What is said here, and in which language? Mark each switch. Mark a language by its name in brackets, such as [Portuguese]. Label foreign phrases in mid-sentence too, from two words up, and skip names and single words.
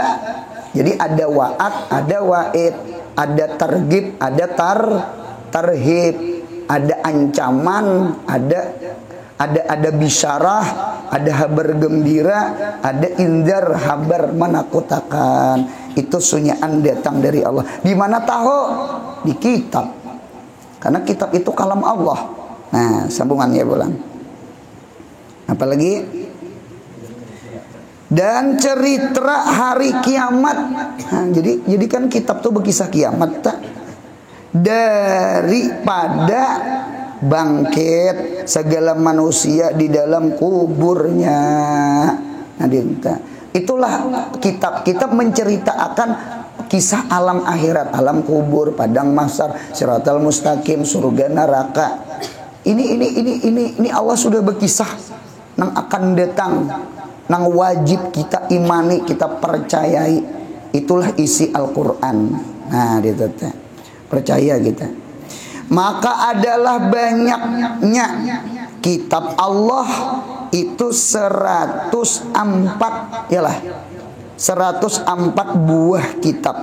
[Indonesian] Jadi ada wa'ad, ada wa'id, ada targhib, ada tarhib, ada ancaman, ada bisyarah, ada habar gembira, ada indar habar menakutkan. Itu sunyaan datang dari Allah. Di mana tahu? Di kitab. Karena kitab itu kalam Allah. Nah, sambungannya bulan. Apalagi? Dan cerita hari kiamat. Nah, jadi kan kitab tuh berkisah kiamat tak? Daripada bangkit segala manusia di dalam kuburnya. Nah, itulah kitab menceritakan kisah alam akhirat, alam kubur, padang mahsyar, [Arabic] siratal mustaqim, [Indonesian] surga neraka. Ini Allah sudah berkisah nang akan datang, nang wajib kita imani, kita percayai. Itulah isi Al-Quran. Nah, itu percaya kita. Maka adalah banyaknya kitab Allah itu 104, yalah 104 buah kitab.